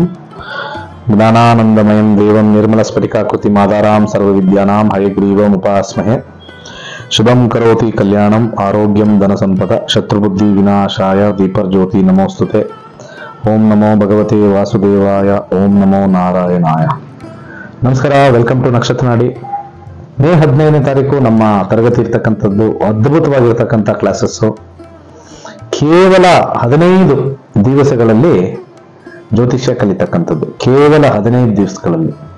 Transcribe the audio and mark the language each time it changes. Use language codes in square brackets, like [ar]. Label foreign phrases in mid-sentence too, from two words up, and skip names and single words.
[sa] ಜ್ಞಾನಾನಂದಮಯಂ ದೇವಂ ನಿರ್ಮಲಸ್ಫಟಿಕಾಕೃತಿಂ ಆಧಾರಾಂ ಸರ್ವವಿದ್ಯಾನಾಂ ಹಯಗ್ರೀವಂ ಉಪಾಸ್ಮಹೇ. ಶುಭಂ ಕರೋತಿ ಕಲ್ಯಾಣಂ ಆರೋಗ್ಯಂ ಧನಸಂಪದ ಶತ್ರುಬುದ್ಧಿ ವಿನಾಶಾಯ ದೀಪರ್ಜ್ಯೋತಿ ನಮೋಸ್ತುತೆ. ಓಂ ನಮೋ ಭಗವತೆ ವಾಸುದೇವಾಯ. ಓಂ ನಮೋ ನಾರಾಯಣಾಯ. [kn] ನಮಸ್ಕಾರ, [en] welcome to [kn] ನಕ್ಷತ್ರ ನಾಡಿ. ಮೇ 15ನೇ ತಾರೀಕು ನಮ್ಮ ತರಗತಿ ಇರ್ತಕ್ಕಂಥದ್ದು ಅದ್ಭುತವಾಗಿರ್ತಕ್ಕಂಥ ಕ್ಲಾಸಸ್ಸು. ಕೇವಲ 15 ದಿವಸಗಳಲ್ಲಿ ಜ್ಯೋತಿಷ್ಯ ಕಲಿತಕ್ಕಂಥದ್ದು, ಕೇವಲ 15 ದಿವಸಗಳಲ್ಲಿ.